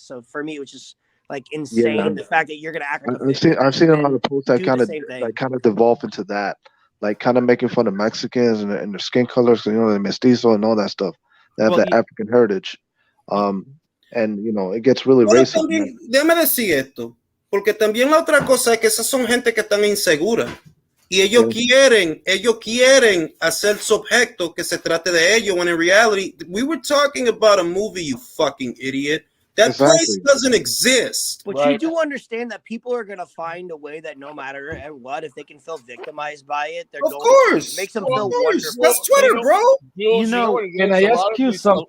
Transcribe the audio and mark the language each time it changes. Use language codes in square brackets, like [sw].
[en] So for me, it was just like insane the fact that you're gonna act like I've seen a lot of posts that kind of devolve into that, like kind of making fun of Mexicans and their skin colors, the mestizo and all that stuff. They have that African heritage, and it gets really racist. [es] También, déjame decir esto, porque también la otra cosa es que esas son gente que están inseguras y ellos quieren hacer subjecto que se trate de ellos. [en] When in reality, we were talking about a movie, you fucking idiot. That place doesn't exist. But you do understand that people are going to find a way that no matter what, if they can feel victimized by it, they're going to. It makes them feel wonderful. That's Twitter, bro. Can I ask you something?